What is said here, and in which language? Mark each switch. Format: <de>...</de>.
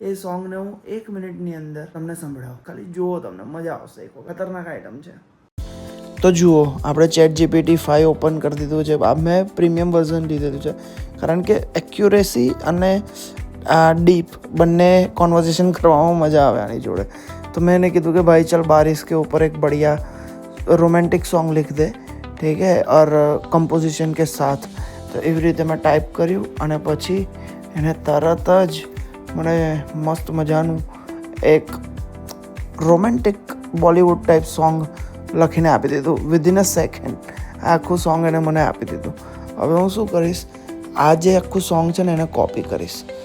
<gu>એ સોંગને હું 1 મિનિટની અંદર તમને સંભળાવું. ખાલી જુઓ, તમને મજા આવશે. એક ખતરનાક આઈટમ છે. તો જુઓ, આપણે ChatGPT 5 ઓપન કરી દીધું છે. આ મેં પ્રીમિયમ વર્ઝન લીધેલું છે કારણ કે એક્યુરેસી અને ડીપ બંને कॉन्वर्सेशन કરવામાં મજા આવે આની જોડે.</gu> <hi>तो मैंने કીધું કે भाई चल बारिश के ऊपर एक बढ़िया रोमांटिक सॉन्ग लिख दे, ठीक है, और कंपोजिशन के साथ.</hi> <gu>તો એવી રીતે મેં ટાઈપ કર્યું અને પછી એને તરત જ મને મસ્ત મજાનું એક રોમેન્ટિક બોલિવૂડ ટાઈપ સોંગ લખીને આપી દીધું. વિધિન અ સેકન્ડ આખું સોંગ એને મને આપી દીધું. હવે હું શું કરીશ, આ જે આખું સોંગ છે ને એને કોપી કરીશ.</gu>